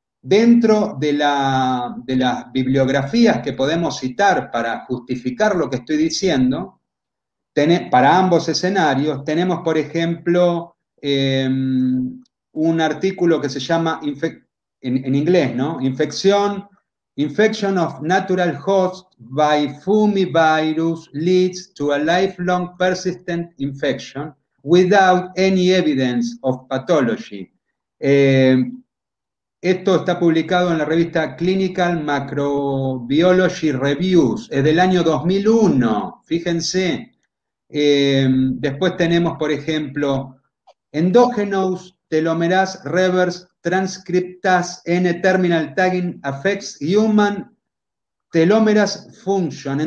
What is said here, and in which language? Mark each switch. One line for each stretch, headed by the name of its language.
Spanish: Dentro de las bibliografías que podemos citar para justificar lo que estoy diciendo, para ambos escenarios, tenemos, por ejemplo, un artículo que se llama, en inglés, ¿no?
English: Infection of natural host by fumivirus leads to a lifelong persistent infection without any evidence of pathology.
Spanish: Esto está publicado en la revista Clinical Microbiology Reviews, es del año 2001, fíjense. Después tenemos, por ejemplo,
English: Endógenous telomerase reverse transcriptase N-terminal tagging affects human telomerase function.